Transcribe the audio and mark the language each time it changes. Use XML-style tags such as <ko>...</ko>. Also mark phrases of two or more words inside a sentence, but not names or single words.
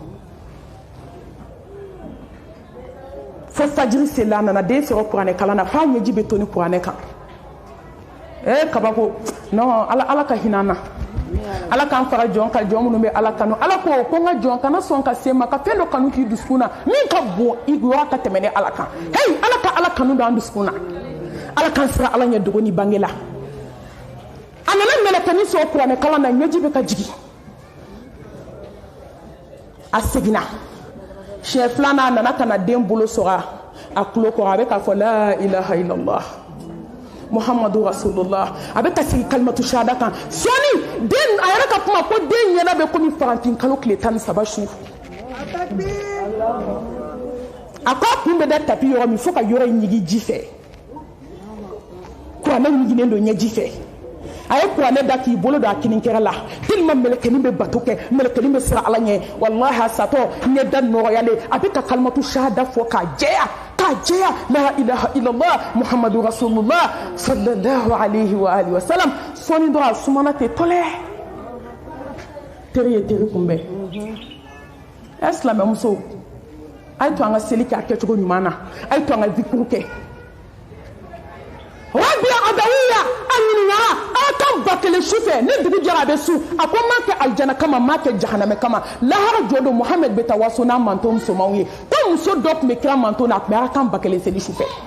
<bm>fo fajiri seli a nana den sɔrɔ kuranɛ kalan na f'a ɲɛji bɛ to ni kuranɛ kan kabako non Ala ka hinɛ an na Ala k'an fara jɔn ka jɔn minnu bɛ Ala kanu Ala ko n ka jɔn kana sɔn ka se ma ka fɛn dɔ kanu k'i dusukun na min ka bon i yɔrɔ ka tɛmɛ ni Ala kan hey Ala ka Ala kanu don an dusukun na Ala k'an sira Ala ɲɛ dogo ni bange la a nana mɛlɛkɛnin sɔrɔ kuranɛ kalan na ɲɛji bɛ ka jigin a seginna siɲɛ filanan a nana ka na den bolo sɔgɔ a tulo kɔrɔ a bɛ k'a fɔ</bm> <ar>لا إله إلا الله محمد رسول الله</ar> <bm>a bɛ ka sigi</bm> <ar>كلمة الشهادة</ar> <bm>kan sɔɔni den a yɛrɛ ka kuma ko den ɲɛna bɛ komi farantin kalo tile 13 su a ko a kun bɛ da tapi yɔrɔ min fo ka yɔrɔ in ɲigi ji fɛ kuranɛ ɲiginnen don ɲɛji fɛ a ye kuranɛ da k'i bolo don a kininkɛrɛ la tellement mɛlɛkɛnin bɛ bato kɛ mɛlɛkɛnin bɛ siran Ala ɲɛ wallahi a satɔ ɲɛda nɔgɔyalen a bɛ ka</bm> <ar>كلمة الشهادة</ar> <bm>fɔ k'a jɛya</bm> <ar>لا إله إلا الله محمد رسول الله صلى الله عليه وعلى آله وسلم</ar> <bm>sɔɔni dɔrɔn a sumana ten tɔlɛ teri ye teri kunbɛn silamɛmuso a ye to an ka seli kɛ a kɛcogo ɲuman na a ye to an ka zikuru kɛ Rabia Adawiya a ɲininka a kan ba kelen su fɛ ni dugu jɛra a bɛ su a ko n m'a kɛ alijana kama n m'a kɛ jahanamɛ kama lahara jɔ don Muhammed bɛ taa waso n'a manton musomanw ye ko muso dɔ tun bɛ kira manton na a tun bɛ a kan ba kelen seli su fɛ</bm>